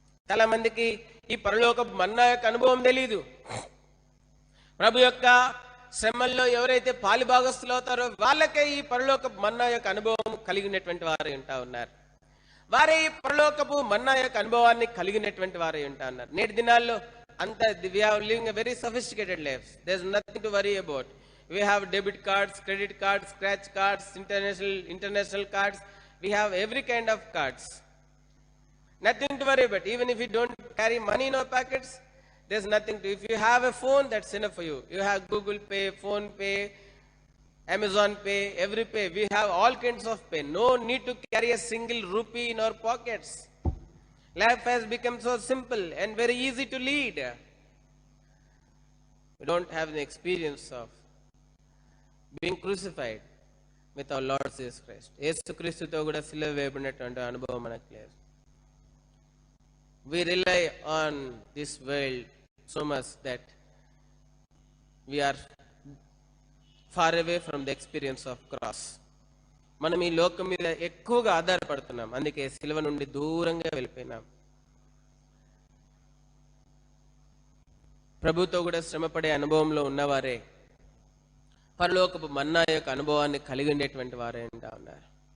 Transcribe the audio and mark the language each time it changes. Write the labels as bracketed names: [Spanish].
[Telugu] చాలా మందికి ఈ పరలోకపు మన్నా యొక్క అనుభవం తెలీదు. ప్రభు యొక్క శ్రమల్లో ఎవరైతే పాలిభాగస్తులు అవుతారో వాళ్ళకే ఈ పరలోకపు మన్నా యొక్క అనుభవం కలిగినటువంటి వారు ఉంటా ఉన్నారు. వారే ఈ పరలోకపు మన్నా యొక్క అనుభవాన్ని కలిగినటువంటి వారు ఉంటా ఉన్నారు. నేటి దినాల్లో అంత [English] we are living a very sophisticated life. There's nothing to worry about. We have debit cards, credit cards, scratch cards, international cards. We have every kind of cards. Nothing to worry about. Even if you don't carry money in our pockets, there's nothing to. If you have a phone, that's enough for you. You have Google Pay, Phone Pay, Amazon Pay, every pay. We have all kinds of pay. No need to carry a single rupee in our pockets. Life has become so simple and very easy to lead. We don't have the experience of being crucified with our Lord Jesus Christ. [Telugu] యేసు క్రీస్తుతో కూడా సిలువ వేయబడినటువంటి అనుభవం మనకు లేదు. [English] We rely on this world so much that we are far away from the experience of cross. [Telugu] మనం ఈ లోకం మీద ఎక్కువగా ఆధారపడుతున్నాం, అందుకే సిలువ నుండి దూరంగా వెళ్ళిపోయినాం. ప్రభుతో కూడా శ్రమపడే అనుభవంలో ఉన్నవారే పరలోకపు మన్నా యొక్క అనుభవాన్ని కలిగి ఉండేటువంటి వారే ఉంటా ఉన్నారు.